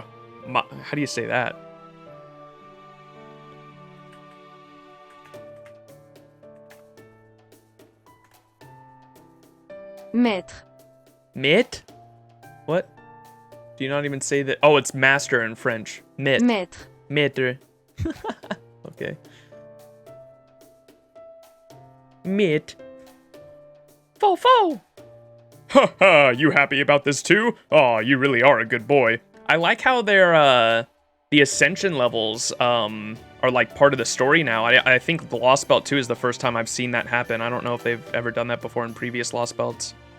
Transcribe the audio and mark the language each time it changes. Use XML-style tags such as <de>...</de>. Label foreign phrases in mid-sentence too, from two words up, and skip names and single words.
<en>How do you say that? Maître. Maître? What? Do you not even say that? Oh, it's master in French. Maître. Maître. Maître. Okay. Maître. Faux. Haha, you happy about this too? Aw, you really are a good boy. I like how their, the ascension levels, are like part of the story now. I think the Lostbelt 2 is the first time I've seen that happen. I don't know if they've ever done that before in previous Lostbelts.</en>